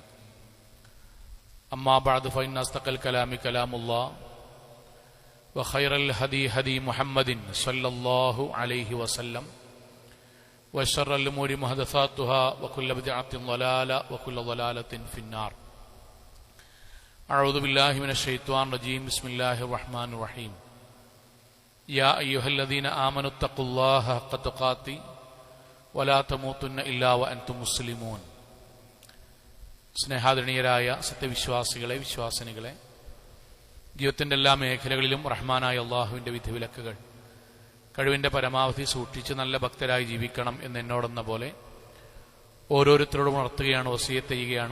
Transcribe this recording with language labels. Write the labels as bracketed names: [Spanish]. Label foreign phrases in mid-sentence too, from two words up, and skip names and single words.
[Arabic] أما بعد فإن أصدق الكلام كلام الله وخير الهدي هدي محمد صلى الله عليه وسلم وشر الأمور محدثاتها وكل بدعة ضلالة وكل ضلالة في النار. أعوذ بالله من الشيطان الرجيم. بسم الله الرحمن الرحيم. يا أيها الذين آمنوا اتقوا الله حق تقاته ولا تموتن إلا وأنتم مسلمون. [Malayalam] സ്നേഹാദരണീയരായ സത്യവിശ്വാസികളെ, വിശ്വാസിനികളെ, ജീവിതത്തിന്റെ എല്ലാ മേഖലകളിലും റഹ്മാനായ അള്ളാഹുവിന്റെ വിധിവിലക്കുകൾ കഴിവിന്റെ പരമാവധി സൂക്ഷിച്ച് നല്ല ഭക്തരായി ജീവിക്കണം എന്നോടെന്ന പോലെ ഓരോരുത്തരോടും ഉണർത്തുകയാണ്, വസിയത്ത് ചെയ്യുകയാണ്.